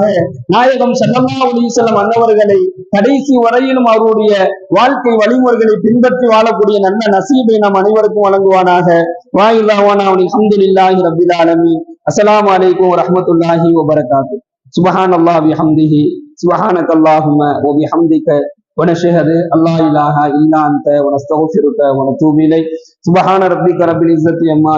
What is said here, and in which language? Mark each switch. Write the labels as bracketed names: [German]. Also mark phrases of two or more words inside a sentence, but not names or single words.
[Tamil] நாயகம் [Arabic] صلى الله عليه وسلم [Tamil] அன்னவர்களை கடைசி வரையிலும் அவருடைய வாழ்க்கை வழிமுறைகளை பின்பற்றி வாழக்கூடிய நல்ல நசீபை நாம் அனைவருக்கும் வழங்குவானாக. [Arabic] وآخر دعوانا الحمد لله رب العالمين. السلام عليكم ورحمة الله وبركاته. سبحان الله وبحمده سبحانك اللهم وبحمدك ونشهد الله إله إلا أنت ونستغفرك ونتوب إليك. سبحان ربك رب العزة عما